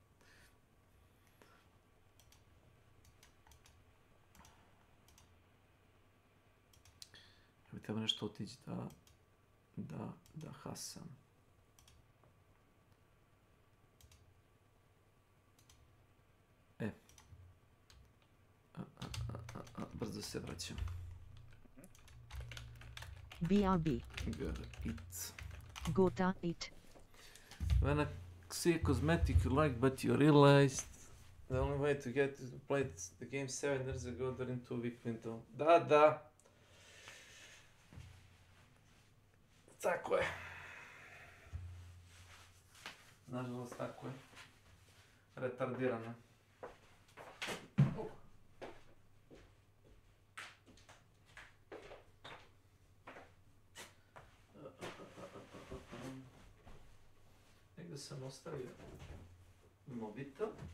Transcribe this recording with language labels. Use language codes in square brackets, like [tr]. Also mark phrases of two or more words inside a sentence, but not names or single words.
[hr] Evo treba nešto otići da hasam. Brzo se vraćam. [en] BRB. Gotta eat. Gotta eat. When I see a cosmetic you like, but you realized the only way to get is to play the game 7 years ago during 2-week window. [hr] Da. Tako je. Nažalost, tako je. Retardirano. Negdje sam ostavio mobitel.